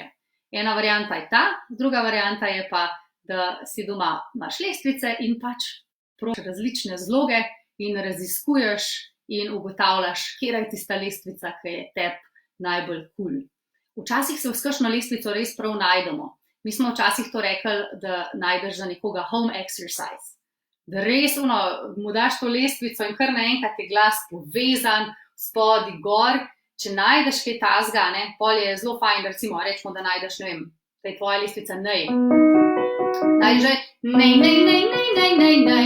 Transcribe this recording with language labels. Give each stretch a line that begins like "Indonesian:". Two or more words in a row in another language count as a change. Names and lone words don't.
Slovenian: Ena varianta je ta, druga varianta je pa, da si doma imaš lestvice in pač probaš različne zloge in raziskuješ in ugotavljaš, katera je tista lestvica, ki je tebi najbolj kul. Včasih se v kakšno lestvico res prav najdemo. Mi smo včasih to rekli, da najdeš za nekoga
English: home exercise.
Slovenian: Da res mu daš to lestvico in kar naenkrat je glas povezan, spodi, gor. Če najdeš kaj tazga, pol je zelo fajn, da recimo rečemo, da najdeš, ne vem, da je tvoja lestvica nej. Najdeš že nej, nej, nej, nej, nej, nej, nej.